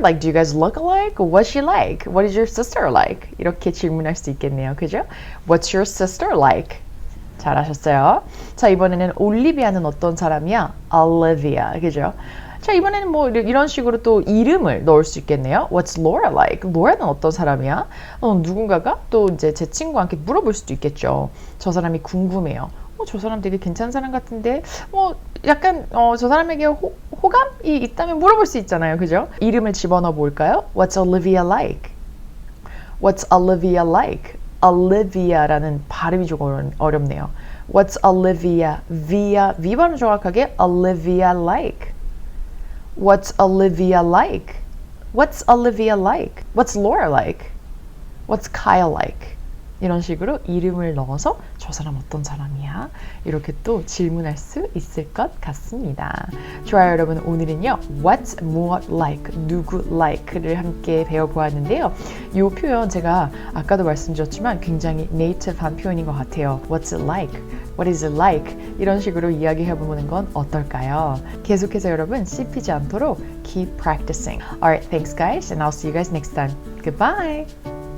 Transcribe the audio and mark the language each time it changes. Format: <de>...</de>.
<en>Like, do you guys look alike? What's she like? What is your sister like?</en> <ko>이렇게 질문할 수 있겠네요. 그죠?</ko> <en>What's your sister like?</en> <ko>잘하셨어요. 자, 이번에는 올리비아는 어떤 사람이야? Olivia. 그죠? 자, 이번에는 뭐 이런 식으로 또 이름을 넣을 수 있겠네요.</ko> <en>What's Laura like?</en> <ko>로라는 어떤 사람이야? 누군가가 또 이제 제 친구한테 물어볼 수도 있겠죠. 저 사람이 궁금해요. 저 사람 되게 괜찮은 사람 같은데 약간 저 사람에게 호감이 있다면 물어볼 수 있잖아요. 그죠? 이름을 집어넣어 볼까요?</ko> <en>What's Olivia like? What's Olivia like?</en> <ko>Olivia라는 발음이 조금 어렵네요.</ko> <en>What's Olivia? V 발음 정확하게 Olivia like? What's Olivia like? What's Olivia like? What's Laura like? What's Kyle like?</en> <ko>이런 식으로 이름을 넣어서 저 사람 어떤 사람이야? 이렇게 또 질문할 수 있을 것 같습니다. 좋아요, 여러분. 오늘은요. What's 무엇 like, 누구 like를 함께 배워보았는데요. 이 표현 제가 아까도 말씀드렸지만 굉장히 native한 표현인 것 같아요.</ko> <en>What's it like? What is it like?</en> <ko>이런 식으로 이야기해보는 건 어떨까요? 계속해서 여러분 씹히지 않도록</ko> <en>keep practicing. Alright, thanks guys, and I'll see you guys next time. Goodbye!</en>